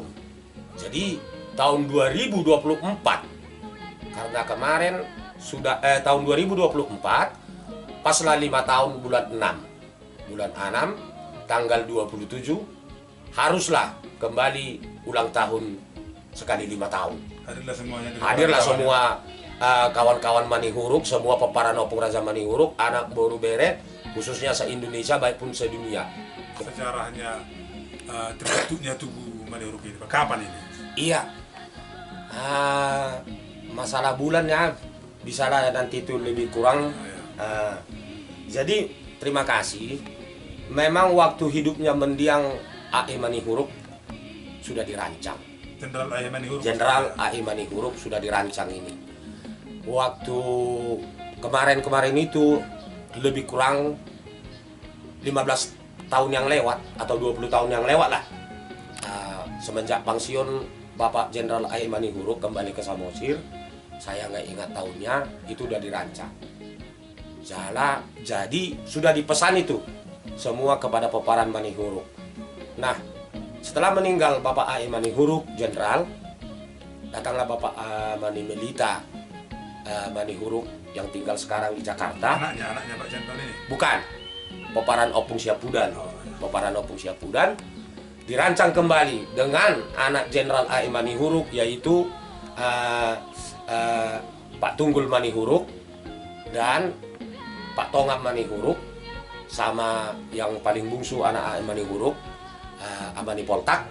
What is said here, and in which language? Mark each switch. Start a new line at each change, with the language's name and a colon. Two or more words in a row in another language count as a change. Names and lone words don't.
Indonesian: Jadi tahun 2024, karena kemarin sudah tahun 2024 paslah 5 tahun bulan 6 tanggal 27 haruslah kembali ulang tahun sekali 5 tahun. Hadirlah semua kawan-kawan Mani Huruk, semua
Batak Toba: peparan opung
Indonesian: Raja Mani Huruk,
Batak Toba: anak boru
Indonesian: beret, khususnya se-Indonesia baik pun sedunia. Sejarahnya terbentuknya Tugu Mani Huruk ini, Pak, kapan ini? Iya, masalah bulannya bisa lah nanti itu lebih kurang. Jadi terima kasih. Memang waktu hidupnya mendiang A.E. Mani Huruk sudah dirancang. Jenderal A.E. Mani Huruk. Jenderal A.E. Mani Huruk sudah dirancang ini. Waktu kemarin itu lebih kurang 15 tahun yang lewat atau 20 tahun yang lewat lah, semenjak pensiun Bapak Jenderal A.E. Mani Huruk kembali ke Samosir. Saya nggak ingat tahunnya, itu udah dirancang. Jadi sudah dipesan itu semua kepada peparan Mani Huruk. Nah, setelah meninggal Bapak A.E. Mani Huruk Jenderal, datanglah Bapak Mani Melita Mani Huruk yang tinggal sekarang di Jakarta. Anaknya Pak Jenderal ini? Bukan,
Batak Toba: peparan opung
Indonesian: Siapudan.
Batak Toba: Peparan opung
Indonesian: Siapudan dirancang kembali dengan anak Jenderal A.E. Mani Huruk, yaitu Pak Tunggul Mani Huruk dan Pak Tongam Mani Huruk, sama yang paling bungsu anak A.E. Mani Huruk, Amani Poltak.